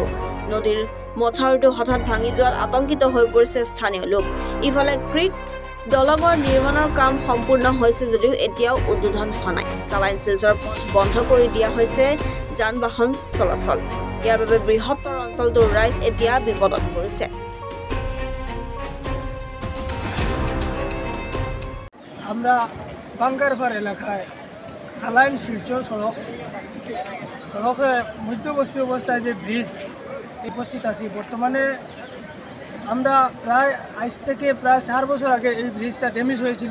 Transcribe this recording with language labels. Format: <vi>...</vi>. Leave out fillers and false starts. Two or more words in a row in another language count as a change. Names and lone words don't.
<as>নদীৰ মথাউৰিটো হঠাৎ ভাঙি যোৱাত আতংকিত হৈ পৰিছে স্থানীয় লোক। ইফালে ক্ৰিক দলঙৰ নিৰ্মাণৰ কাম সম্পূৰ্ণ হৈছে যদিও এতিয়াও উদ্বোধন হোৱা নাই। কালাইন শিলচৰ পথ বন্ধ কৰি দিয়া হৈছে যান-বাহন চলাচল। ইয়াৰ বাবে বৃহত্তৰ অঞ্চলটোৰ ৰাইজ এতিয়া বিপদত পৰিছে।</as> <bn>আমরা বাঙ্গারপাড় এলাকায় কালাইন শিলচর সড়কে মধ্যবর্তী অবস্থায় যে ব্রিজ উপস্থিত আছি। বর্তমানে আমরা প্রায় আজ থেকে প্রায় 4 বছর আগে এই ব্রিজটা ড্যামেজ হয়েছিল।</bn>